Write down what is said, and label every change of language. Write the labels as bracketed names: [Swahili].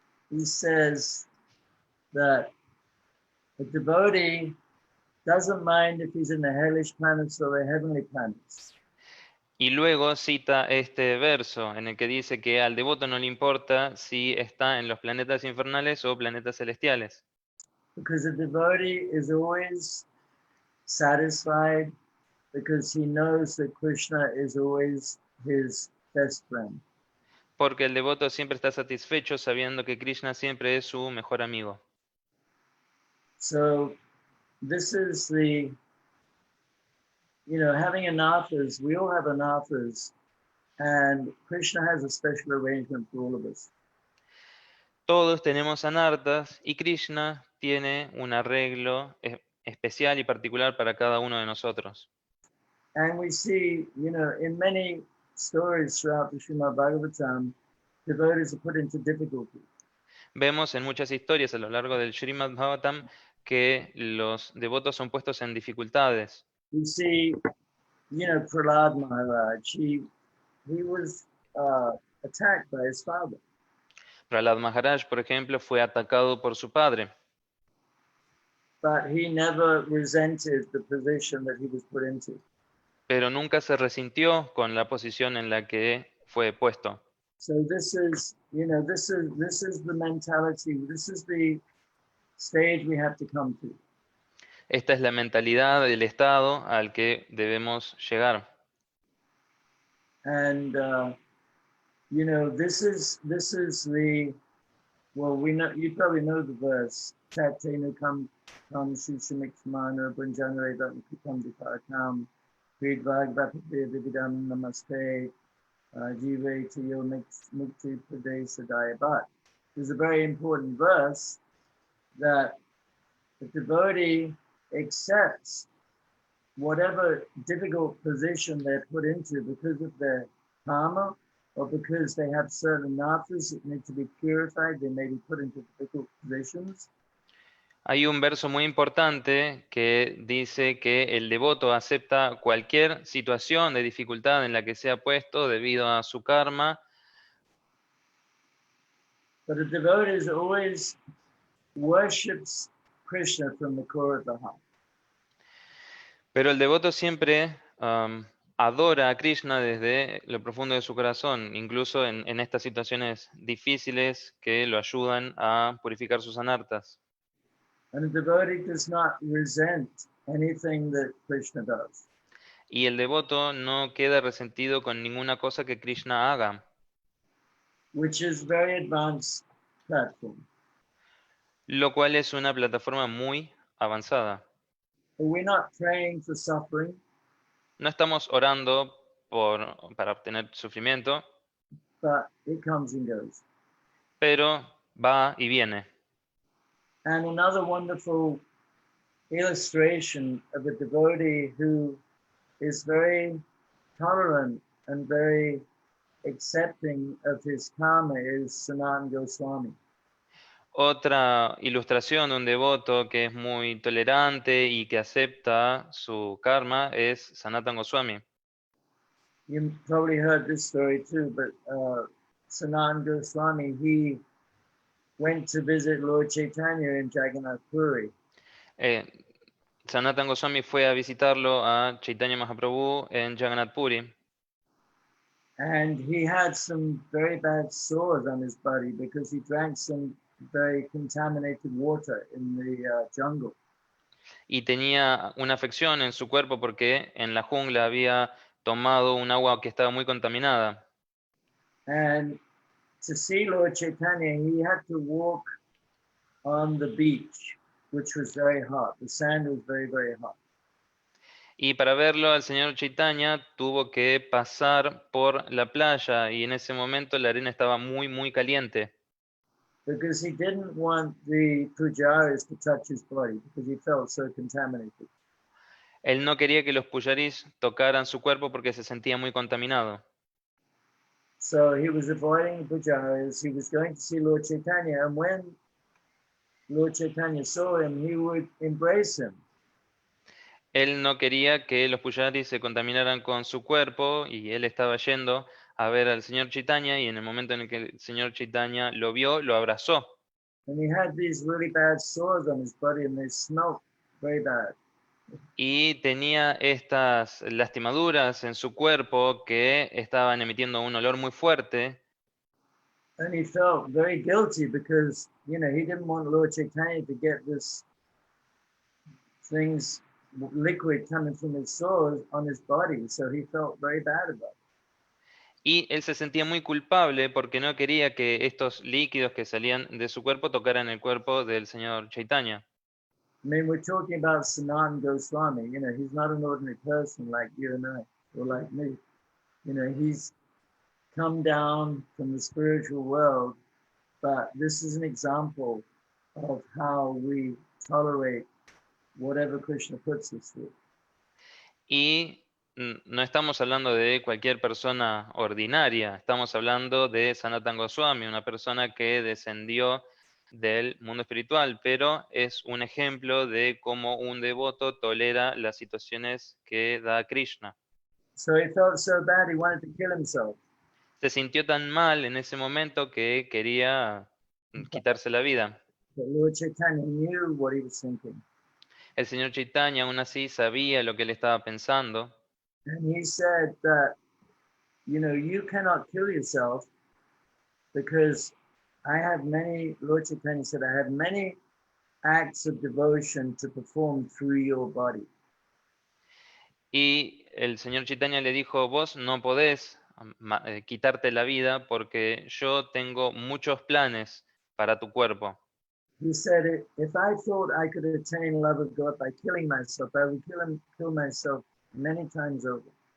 [English] He says that a devotee doesn't mind if he's in the hellish planets or the heavenly planets. [Spanish] Y luego cita este verso en el que dice que al devoto no le importa si está en los planetas infernales o planetas celestiales. [English] Because a devotee is always satisfied because he knows that Krishna is always his best friend. [Spanish] Porque el devoto siempre está satisfecho sabiendo que Krishna siempre es su mejor amigo. [English] So this is the, having anarthas, we all have anarthas, and Krishna has a special arrangement for all of us. [Spanish] Todos tenemos anartas y Krishna tiene un arreglo especial y particular para cada uno de nosotros. [English] And we see, in many stories throughout the Srimad Bhagavatam, devotees are put into difficulty. [Spanish] Vemos en muchas historias a lo largo del Srimad Bhagavatam que los devotos son puestos en dificultades. [English] We see, Prahlad Maharaj, he was attacked by his father. [Spanish] Prahlad Maharaj, por ejemplo, fue atacado por su padre, [English] But he never resented the position that he was put into. [Spanish] pero nunca se resintió con la posición en la que fue puesto. [English] So this is the mentality, this is the stage we have to come to. [Spanish] Esta es la mentalidad del estado al que debemos llegar. [English] And this is the, well, we know, you probably know the verse, [Sanskrit] Tatenu kam shishimikshmana bunjanare dhamikam diparakam vidvag vapavidam namaste jive tiyo mukti pradesh adayabat. [English] There's a very important verse that the devotee accepts whatever difficult position they're put into because of their karma or because they have certain natras that need to be purified, they may be put into difficult positions. [Spanish] Hay un verso muy importante que dice que el devoto acepta cualquier situación de dificultad en la que sea puesto debido a su karma. [English] But a devotee always worships Krishna from the core of the heart. [Spanish] Pero el devoto siempre adora a Krishna desde lo profundo de su corazón, incluso en estas situaciones difíciles que lo ayudan a purificar sus anartas. [English] And a devotee does not resent anything that Krishna does. [Spanish] Y el devoto no queda resentido con ninguna cosa que Krishna haga, [English] Which is very advanced platform. [Spanish] lo cual es una plataforma muy avanzada. [English] We're not praying for suffering. [Spanish] No estamos orando para obtener sufrimiento, [English] But it comes and goes. [Spanish] pero va y viene. [English] And another wonderful illustration of a devotee who is very tolerant and very accepting of his karma is Sanatana Goswami. [Spanish] Otra ilustración de un devoto que es muy tolerante y que acepta su karma es Sanatana Goswami. [English] You probably heard this story too, but Sanatana Goswami, he went to visit Lord Chaitanya in Jagannath Puri. [Spanish] Sanatana Goswami fue a visitarlo a Chaitanya Mahaprabhu en Jagannath Puri. [English] And he had some very bad sores on his body because he drank some very contaminated water in the jungle. [Spanish] Y tenía una afección en su cuerpo porque en la jungla había tomado un agua que estaba muy contaminada. [English] And to see Lord Chaitanya, he had to walk on the beach, which was very hot. The sand was very, very hot. [Spanish] Y para verlo al señor Chaitanya tuvo que pasar por la playa y en ese momento la arena estaba muy, muy caliente. [English] Because he didn't want the pujaris to touch his body because he felt so contaminated. [Spanish] Él no quería que los pujaris tocaran su cuerpo porque se sentía muy contaminado. [English] So he was avoiding the pujaris. He was going to see Lord Chaitanya, and when Lord Chaitanya saw him, he would embrace him. [Spanish] Él no quería que los pujaris se contaminaran con su cuerpo y él estaba yendo a ver al señor Chaitanya y en el momento en el que el señor Chaitanya lo vio, lo abrazó. [English] And he had these really bad sores on his body and they smelled very bad. [Spanish] Y tenía estas lastimaduras en su cuerpo que estaban emitiendo un olor muy fuerte. [English] And he felt very guilty because, he didn't want Lord Chaitanya to get this liquid coming from his sores on his body. So he felt very bad about it. [Spanish] Y él se sentía muy culpable porque no quería que estos líquidos que salían de su cuerpo tocaran el cuerpo del señor Chaitanya. [English] I mean, we're talking about Sanatana Goswami. He's not an ordinary person like you and I, or like me. He's come down from the spiritual world, but this is an example of how we tolerate whatever Krishna puts us through. [Spanish] Y no estamos hablando de cualquier persona ordinaria, estamos hablando de Sanatana Goswami, una persona que descendió del mundo espiritual, pero es un ejemplo de cómo un devoto tolera las situaciones que da Krishna. [English] So he felt so bad he wanted to kill himself. [Spanish] Se sintió tan mal en ese momento que quería quitarse la vida. [English] But Lord Chaitanya knew what he was thinking. [Spanish] El señor Chaitanya aún así sabía lo que él estaba pensando. [English] And he said that, you know, you cannot kill yourself because Lord Chaitanya said, I have many acts of devotion to perform through your body. [Spanish] Y el señor Chaitanya le dijo, vos no podés quitarte la vida porque yo tengo muchos planes para tu cuerpo. [English] He said, if I thought I could attain love of God by killing myself, I would kill myself many times over.